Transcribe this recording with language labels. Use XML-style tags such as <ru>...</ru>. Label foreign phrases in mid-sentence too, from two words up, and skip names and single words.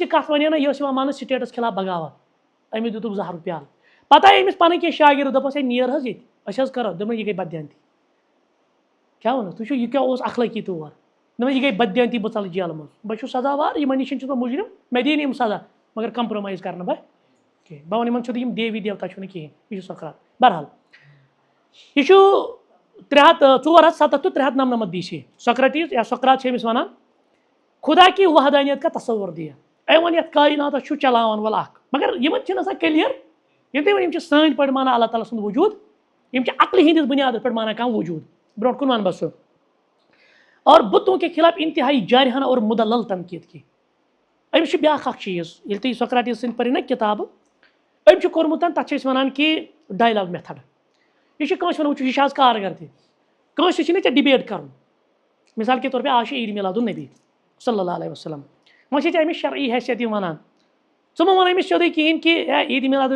<ks>تہِ کَتھ وَنہِ نا یہِ ٲس یِوان ماننہٕ سٹیٹَس خِلاف بغاوت أمِس دِتُکھ زہرُک پیالہٕ پتہٕ آیہِ أمِس پَنٕنۍ کینٛہہ شاگِرد دوٚپُس ہے نیر حظ ییٚتہِ أسۍ حظ کَرو دوٚپُن یہِ گٔے بدیانتی کیٛاہ ووٚنُس تُہۍ چھِو یہِ کیٛاہ اوس اخلٲقی طور دوٚپُن یہِ گٔے بدیانتی بہٕ ژَلہٕ جیلہٕ منٛز بہٕ چھُس سزاوار یِمن نِش چھُس بہٕ مُجرِم مےٚ دِیِن یِم سزا مگر کمپرمایز کرنہٕ بہٕ کِہینۍ بہٕ وَنہٕ یِمن چھُ یِم دیوی دیوتا چھُ نہٕ کِہینۍ یہِ چھُ سقراط بہرحال یہ 437 to 399 BC سقراطیز یا سقراط چھِ أمِس وَنان</ks> <ur>خدا کی وحدانیت کا تصور دیا</ur> <ks>أمۍ ووٚن یَتھ کایناتس چھُ چلاوان وول اکھ مگر یِمن چھِنہٕ آسان کٔلیر یِم تہِ یِم چھِ سٲنۍ پٲٹھۍ مانان اللہ تعالیٰ سُنٛد وجوٗد یِم چھِ عقلہِ ہِنٛدِس بُنیادس پٮ۪ٹھ مانان کانٛہہ وجوٗد برونٛٹھ کُن وَنہٕ بہٕ سُہ</ks> <ur>اور بُتوں کے خلاف انتہائی جارحانہ اور مدلل تنقیٖد کی</ur> <ks>أمِس چھُ بیٛاکھ اکھ چیٖز ییٚلہِ تُہۍ سقراطیز سٕنٛدۍ پٔرِو نا کِتابہٕ أمۍ چھُ کوٚرمُت تَتھ چھِ أسۍ وَنان کہِ ڈایلاگ میتھڈ یہِ چھُ کٲنٛسہِ وَنان وٕچھو یہِ چھِ آز کارگر تہِ کٲنٛسہِ چھِنہٕ ژےٚ ڈِبیٹ کَرُن</ks> <ur>مِثال کے طور پے</ur> <ks>آز چھُ عیٖد میٖلاد النبی</ks> <ar>صلی اللہ علیہ وسلم</ar> <ks>وۄنۍ چھِ ژےٚ أمِس شرعی حیثیت یِم وَنان ژٕ مہ وَن أمِس سیوٚدُے کِہیٖنۍ کہِ ہے عیٖد میٖلاد</ks>